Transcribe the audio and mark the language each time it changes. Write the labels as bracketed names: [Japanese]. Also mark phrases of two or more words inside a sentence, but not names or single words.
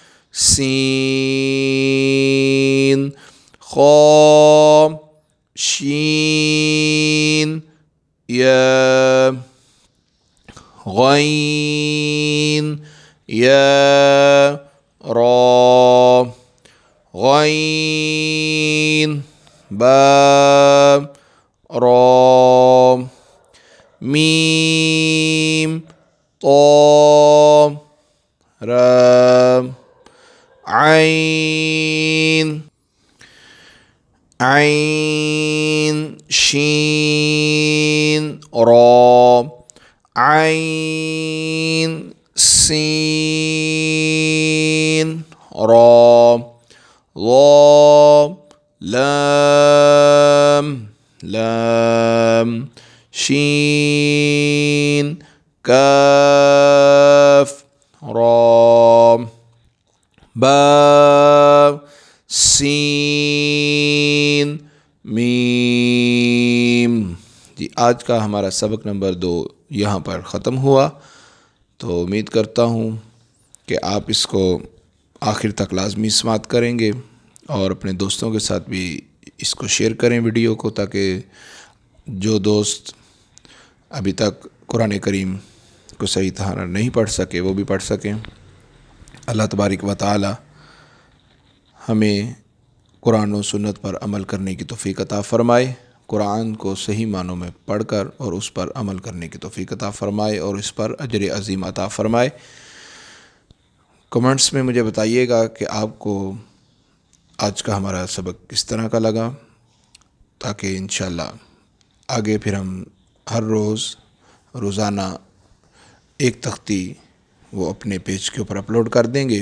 [Arabic] سين خا شين يا غين يا را غين با را ميم طا را عين عين شين را عين سين را ضا لام لام شين كاف را با سين ميم. [Urdu] جی، آج کا ہمارا سبق نمبر 2 یہاں پر ختم ہوا. تو امید کرتا ہوں کہ آپ اس کو آخر تک لازمی سماعت کریں گے اور اپنے دوستوں کے ساتھ بھی اس کو شیئر کریں ویڈیو کو، تاکہ جو دوست ابھی تک قرآن کریم کو صحیح طرح نہیں پڑھ سکے وہ بھی پڑھ سکیں. [Arabic] اللہ تبارک و تعالیٰ [Urdu] ہمیں قرآن اور سنت پر عمل کرنے کی توفیق عطا فرمائے، قرآن کو صحیح معنوں میں پڑھ کر اور اس پر عمل کرنے کی توفیق عطا فرمائے اور اس پر اجر عظیم عطا فرمائے. کمنٹس میں مجھے بتائیے گا کہ آپ کو آج کا ہمارا سبق کس طرح کا لگا، تاکہ ان شاء اللہ آگے پھر ہم ہر روزانہ ایک تختی وہ اپنے پیج کے اوپر اپلوڈ کر دیں گے.